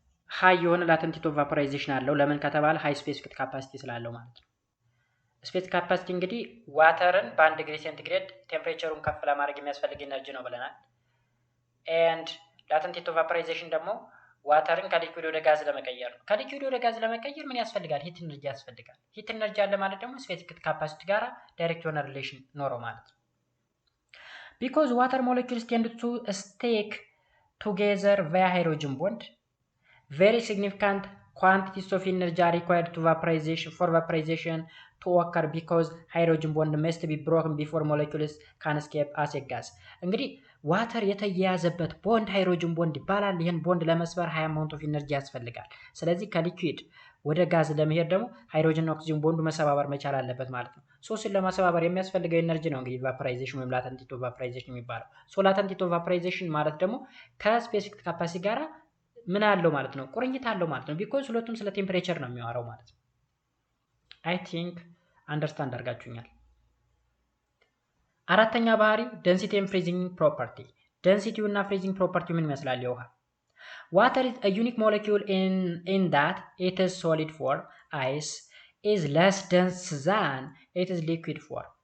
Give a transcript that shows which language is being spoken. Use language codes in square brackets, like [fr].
[am] ሃይ የሆነ ላተንት ሂት ኦፍ ቫፖራይዜሽን አለው። ለምን ከተባለ ሃይ ስፔሲፊክ ካፓሲቲ ስላለው ማለት ነው። ስፔሲፊክ ካፓሲቲ እንግዲህ ዋተርን በ1 ዲግሪ ሴንቲግሬድ ቴምፕሬቸሩን ከፍ ለማድረግ የሚያስፈልግ ኢነርጂ ነው ብለናል። ኤንድ ላተንት ሂት ኦፍ ቫፖራይዜሽን ደግሞ ዋተርን ከሊኩዊድ ወደ ጋዝ ለመቀየር ነው። ከሊኩዊድ ወደ ጋዝ ለመቀየር ምን ያስፈልጋል? ሂት ኢነርጂ ያስፈልጋል። ሂት ኢነርጂ አለ ማለት ደግሞ ስፔሲፊክ ካፓሲቲ ጋራ ዳይሬክት የሆነ ሪሌሽን ኖረው ማለት ነው። [en] because water molecules tend to stick together via hydrogen bond, very significant quantities of energy are required for vaporization to occur because hydrogen bond must be broken before molecules can escape as a gas. [am] እንግዲህ ዋተር የተያያዘበት ቦንድ ሃይድሮጅን ቦንድ ይባላል። ይህን ቦንድ ለመስበር ሃይ አማውንት ኦፍ ኢነርጂ ያስፈልጋል። ስለዚህ ከሊኩዊድ ወደ ጋዝ ለመሄድ ደግሞ ሃይድሮጅን ኦክሲጅን ቦንዱ መሰባበር መቻል አለበት ማለት ነው። ሶስቱን ለማሰባበር የሚያስፈልገው ኢነርጂ ነው እንግዲህ ቫፖራይዜሽን ወይም ላተንት ሂት ኦፍ ቫፖራይዜሽን የሚባለው። ሶ ላተንት ሂት ኦፍ ቫፖራይዜሽን ማለት ደግሞ ከስፔሲፊክ ካፓሲቲ ጋራ ምን አለው ማለት ነው? ቁርኝት አለው ማለት ነው። ቢኮዝ ሁለቱም ስለ ቴምፕሬቸር ነው የሚያወራው ማለት ነው። አይ ቲንክ አንደርስታንድ አድርጋችሁኛል። አራተኛ ባህሪ ደንሲቲ ኤንድ ፍሪዚንግ ፕሮፐርቲ። ደንሲቲው እና ፍሪዚንግ ፕሮፐርቲው ምን ይመስላል? [en] የውሃ water is a unique molecule in that it is solid form, ice is less dense than it is liquid form.